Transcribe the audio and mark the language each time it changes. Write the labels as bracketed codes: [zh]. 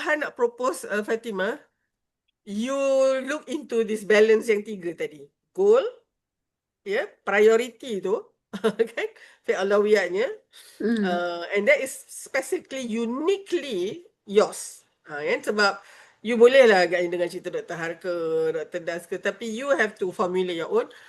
[ms] Han nak [en] propose Fatimah, you look into this balance [ms] yang 3 tadi. Goal, priority tu, kan? Fi'l aulawiyatnya. [en] And that is specifically, uniquely yours. [ms] Kan? Sebab you boleh lah agak dengan cerita Dr. Har ke, Dr. [en] Das [ms] ke, tapi [en] you have to formulate your own.